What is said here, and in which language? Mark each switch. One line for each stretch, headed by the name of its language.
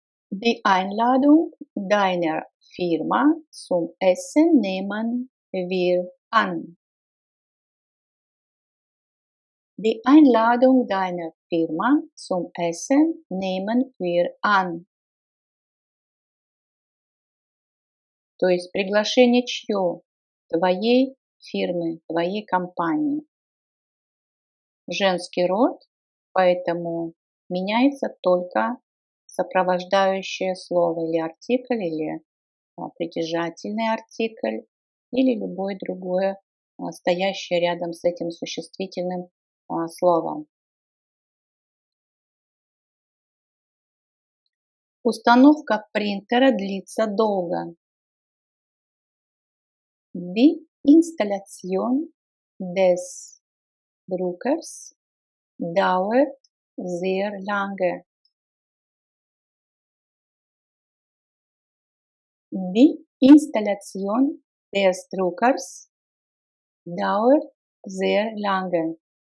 German: Die Einladung deiner Firma zum Essen nehmen wir an. Die Einladung deiner Firma zum Essen nehmen wir an.
Russian: То есть приглашение чье? Твоей фирмы, твоей компании. Женский род, поэтому меняется только сопровождающее слово или артикль, или притяжательный артикль, или любое другое стоящее рядом с этим существительным словом. Установка принтера длится долго.
German: Die Installation des Druckers dauert sehr lange. Die Installation des Druckers dauert sehr lange.